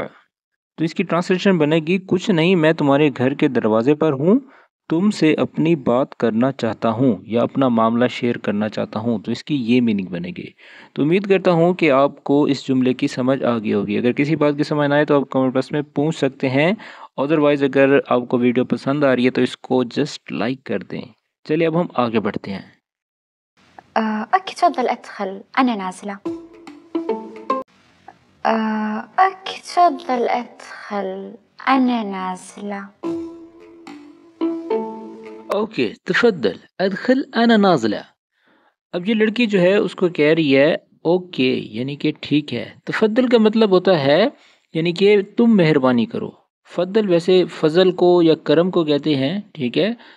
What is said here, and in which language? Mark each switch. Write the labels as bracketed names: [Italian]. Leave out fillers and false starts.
[Hindi] तो इसकी ट्रांसलेशन बनेगी कुछ नहीं, मैं तुम्हारे घर के दरवाजे पर हूँ, तुमसे अपनी बात करना चाहता हूँ या अपना मामला शेयर करना चाहता हूँ। तो इसकी ये मीनिंग बनेगी। तो उम्मीद करता हूँ कि आपको इस जुमले की समझ आ गई होगी। अगर किसी बात की समझ ना आए तो आप कमेंट बॉक्स में पूछ सकते हैं। अदरवाइज़ अगर आपको वीडियो पसंद आ रही है तो इसको जस्ट लाइक कर दें। चलिए अब हम आगे बढ़ते हैं। [Arabic] أوكي تفضل أدخل أنا نازلة. أوكي تفضل أدخل أنا نازلة. ओके तफद्दल अदखल अना नाज़िला। [Hindi] अब ये लड़की जो है उसको कह रही है ओके यानी कि ठीक है। तफद्दल का मतलब होता है यानी कि तुम मेहरबानी करो। फद्दल वैसे फजल को या करम को कहते हैं। ठीक है।